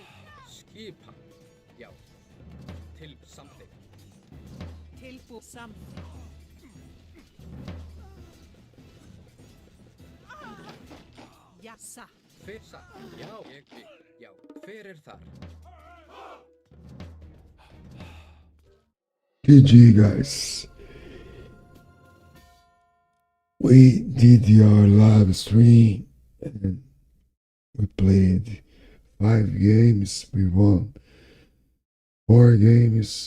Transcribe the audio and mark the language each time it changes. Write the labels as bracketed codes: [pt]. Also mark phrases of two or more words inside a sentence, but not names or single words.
[is] Skipan. Já. Til samþykkt. Tilbúin. Something. Já. Satt. Hver satt? Já, ég vil. Já. Hver er þar? [en] GG, guys. We did your live stream and we played 5 games. We won 4 games.